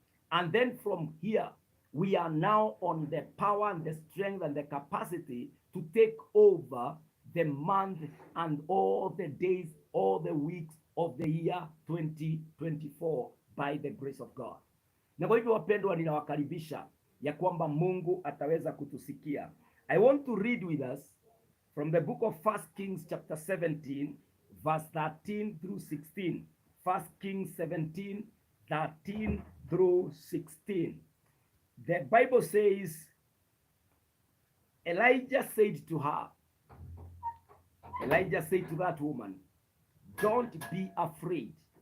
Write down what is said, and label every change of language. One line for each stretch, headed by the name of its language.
English: And then from here, we are now on the power and the strength and the capacity to take over the month and all the days, all the weeks of the year 2024 by the grace of God.
Swahili: Na kwa hivyo wapendwa, ninawakaribisha ya kwamba Mungu ataweza kutusikia.
English: I want to read with us from the book of 1 Kings chapter 17 verse 13 through 16. 1 Kings 17, 13 through 16. The Bible says, Elijah said to that woman, don't be afraid.